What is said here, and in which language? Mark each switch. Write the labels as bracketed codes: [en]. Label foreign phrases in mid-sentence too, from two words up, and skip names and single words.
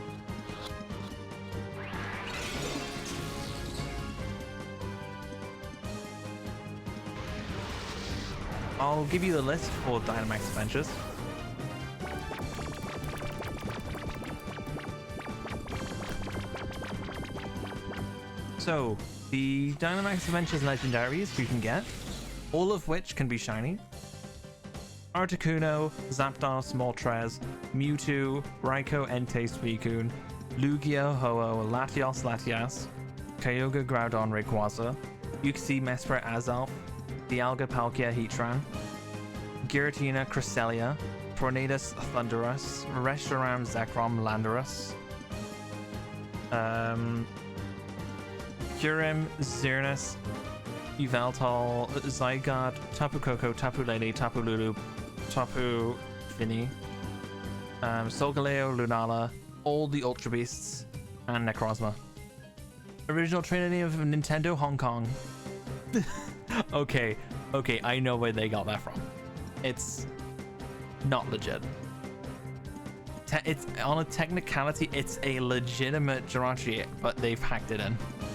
[en] I'll give you the list for Dynamax Adventures. So, the Dynamax Adventures legendaries you can get, all of which can be shiny. Articuno, Zapdos, Moltres, Mewtwo, Raikou, Entei, Suicune, Lugia, Ho-Oh, Latios, Latias, Kyogre, Groudon, Rayquaza, Uxie, Mesprit, Azelf, Dialga, Palkia, Heatran, Giratina, Cresselia, Tornadus, Thundurus, Reshiram, Zekrom, Landorus, Kyurem, Xerneas, Yveltal, Zygarde, Tapu Koko, Tapu Lele, Tapu Lulu, Tapu Fini, Solgaleo, Lunala, all the Ultra Beasts, and Necrozma. Original trainer name of Nintendo Hong Kong. Okay, I know where they got that from. It's not legit. It's on a technicality, it's a legitimate Jirachi, but they've hacked it in.